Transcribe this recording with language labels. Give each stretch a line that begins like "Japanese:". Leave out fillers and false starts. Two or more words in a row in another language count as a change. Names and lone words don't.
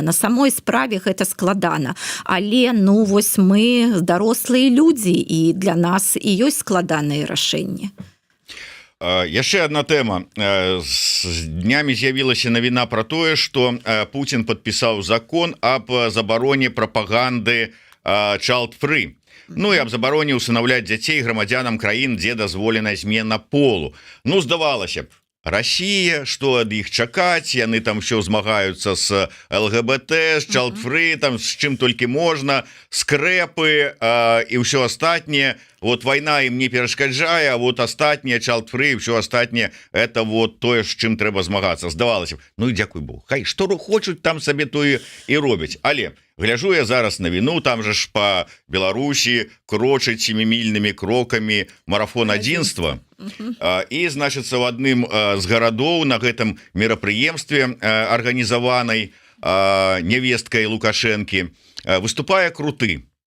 Belarusian: На самой справе гэта складана. Але, вось мы дарослыя людзі, і для нас і ёсць складаныя рашэнні. Яшчэ одна тэма. З днямі з'явілася навіна пра тое, што Путін падпісаў закон аб забароне прапаганды child-free. І аб забароне усынаўляць дзяцей грамадзянам краін, дзе дазволена змена полу. Здавалася б, Россия, што ад іх чакаць, яны там ўсё змагаюцца з ЛГБТ, з child-free, там з чым толькі можна, скрэпы і ўсё астатняе. Вот вайна ім не перашкаджае, а вот астатняе child-free, ўсё астатняе
Russian: это вот
Belarusian: тое, з чым трэба змагацца. Здавалася б, і дзякуй Богу, хай што хочуць там сабе тое і робяць. Але гляжу я зараз навіну, там же ж па Беларусі крочыць семімільнымі крокамі марафон адзінства. І, значыцца, в адным з гарадоў на гэтым мерапрыемстве арганізаванай невесткай Лукашэнкі выступае Круты.